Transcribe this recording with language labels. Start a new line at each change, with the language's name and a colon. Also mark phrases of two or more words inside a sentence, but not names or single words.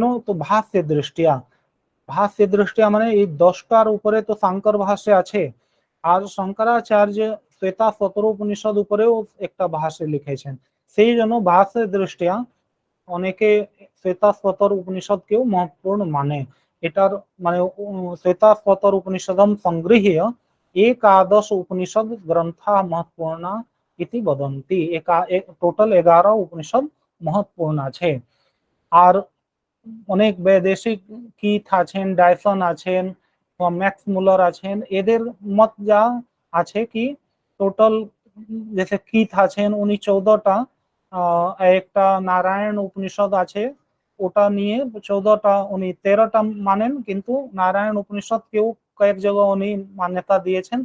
Bangla: তো ভাষ্যের দৃষ্টিয়া, ভাষ্যের দৃষ্টিয়া মানে এই 10টার উপরে তো শঙ্কর ভাষ্য আছে, আর শঙ্করাচার্য শ্বেতাশ্বতর উপনিষদ উপরেও একটা ভাষ্য লিখেছেন। সেই জন্য ভাষ্যের দৃষ্টিয়া অনেকে শ্বেতাশ্বতর উপনিষদকেও মহত্বপূর্ণ মানে। এটার মানে
Sanskrit: শ্বেতাশ্বতর উপনিষদম সংগৃহ্য একাদশ উপনিষদ গ্রন্থা महत्वपूर्ण इति वदन्ति।
Bangla: টোটাল 11 উপনিষদ মহত্বপূর্ণ আছে। আর অনেক বৈদেশিক কিথ আছেন, ডায়সন আছেন, ম্যাক্স মুলার আছেন, এদের মত যা আছে কি টোটাল जैसे কিথ আছেন উনি 14টা, একটা নারায়ণ উপনিষদ আছে ওটা নিয়ে 14টা, উনি 13টা মানেন, কিন্তু নারায়ণ উপনিষদ কেউ কয়েক জায়গায় উনি মান্যতা দিয়েছেন।